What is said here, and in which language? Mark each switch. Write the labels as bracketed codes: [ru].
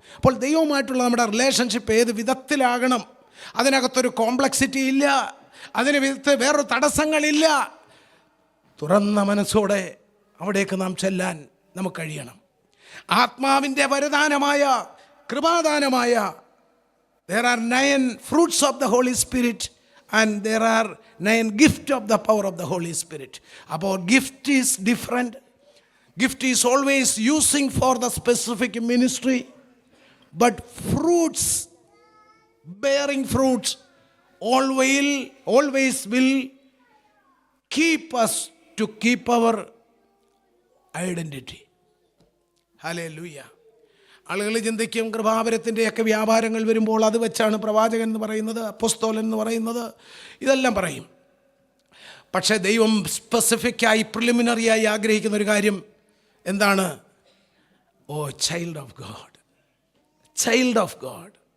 [ml] അപ്പോൾ ദൈവവുമായിട്ടുള്ള നമ്മുടെ റിലേഷൻഷിപ്പ് ഏത് വിധത്തിലാകണം? അതിനകത്തൊരു കോംപ്ലക്സിറ്റി ഇല്ല, അതിന് വേറൊരു തടസ്സങ്ങളില്ല. തുറന്ന മനസ്സോടെ അവിടേക്ക് നാം ചെല്ലാൻ നമുക്ക് കഴിയണം. ആത്മാവിൻ്റെ വരദാനമായ, കൃപാദാനമായ, [en] there are 9 fruits of the Holy Spirit and there are 9 gifts of the power of the Holy Spirit. Our gift is different. Gift is always using for the specific ministry, but fruits, bearing fruits, always will keep us to keep our identity. Hallelujah. [ml] ആളുകൾ ചിന്തിക്കും കൃപാവരത്തിൻ്റെയൊക്കെ വ്യാപാരങ്ങൾ വരുമ്പോൾ അത് വെച്ചാണ് പ്രവാചകൻ എന്ന് പറയുന്നത്, അപ്പോസ്തലൻ എന്ന് പറയുന്നത്, ഇതെല്ലാം പറയും. പക്ഷേ ദൈവം സ്പെസിഫിക്കായി പ്രിലിമിനറിയായി ആഗ്രഹിക്കുന്ന ഒരു കാര്യം എന്താണ്? [en] Oh child of God, child of God.